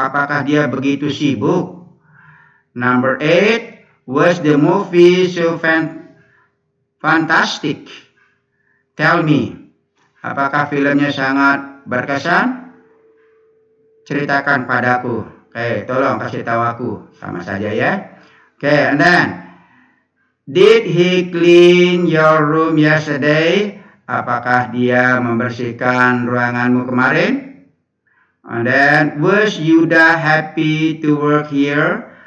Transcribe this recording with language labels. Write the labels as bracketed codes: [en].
[id] Apakah dia begitu sibuk? [en] Number 8. Was the movie so fantastic? Tell me. [id] Apakah filmnya sangat berkesan? Ceritakan padaku. Oke, tolong kasih tahu aku. Sama saja ya. Oke, [en] and then. Did he clean your room yesterday? [id] Apakah dia membersihkan ruanganmu kemarin? [en] And then, was Yuda happy to work here?